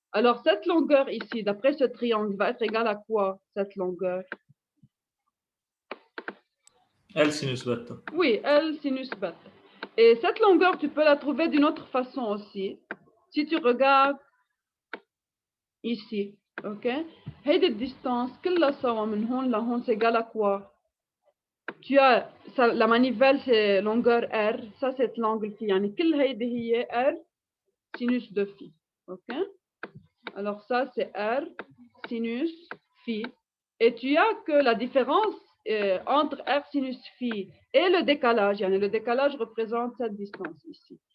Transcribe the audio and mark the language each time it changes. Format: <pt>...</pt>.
<fr>Alors cette longueur ici, d'après ce triangle, va être égale à quoi cette longueur? L sinus bêta. Oui, L sinus bêta. Et cette longueur, tu peux la trouver d'une autre façon aussi. Si tu regardes ici, ok?</fr> <ar>هيدي distance كلها سوا من هون لهون</ar> <fr>c'est égal à quoi? Tu as la manivelle c'est longueur R, ça c'est l'angle phi.</fr> <ar>يعني كل هيدي هي</ar> <fr>R sinus de phi,</fr> <ar>ok?</ar> <fr>Alors ça c'est R sinus phi. Et tu as que la différence entre R sinus phi et le décalage, يعني le décalage représente cette distance ici.</fr>